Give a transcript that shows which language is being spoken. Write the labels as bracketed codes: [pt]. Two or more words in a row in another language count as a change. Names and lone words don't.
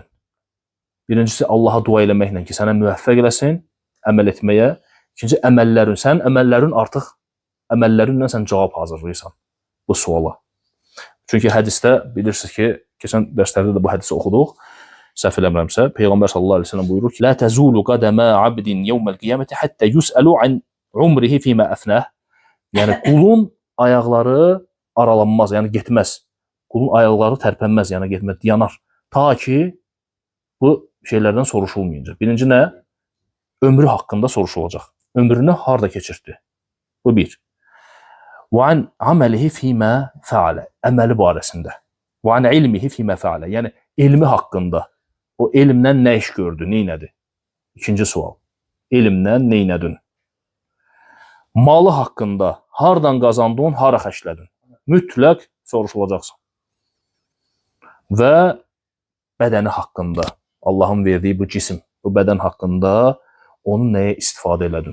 [az] Birincisi, Allaha dua eləməklə ki, sənə müvəffəq eləsin, əməl etməyə. İkinci, sənin əməllərinlə sən cavab hazırlayırsan bu suala. Çünki hədisdə bilirsiniz ki, keçən dərslərdə də bu hədisi oxuduq, səhv eləmirəmsə, Peyğəmbər [ar] صلى الله عليه وسلم [az] buyurur ki, [ar] "لا تزول قدما عبد يوم القيامة حتى يسأل عن عمره فيما أفناه." [az] Yəni qulun ayaqları aralanmaz, yəni getməz. Qulun ayaqları tərpənməz, yəni getməz, yanar. Ta ki bu şeylərdən soruşulmayınca. Birinci nə? Ömrü haqqında soruşulacaq. Ömrünü harda keçirtdi? Bu bir. [ar] وعن عمله فيما فعل, [az] əməli barəsində. [ar] وعن علمه فيما فعل, [az] yəni elmi haqqında. O elmlə nə iş gördü, nə etdi? İkinci sual. Elmlə nə etdin? Malı haqqında hardan qazandın, hara xərclədin? Mütləq soruşulacaqsan. Və bədəni haqqında, Allahın verdiyi bu cisim, bu bədən haqqında onu nəyə istifadə elədin?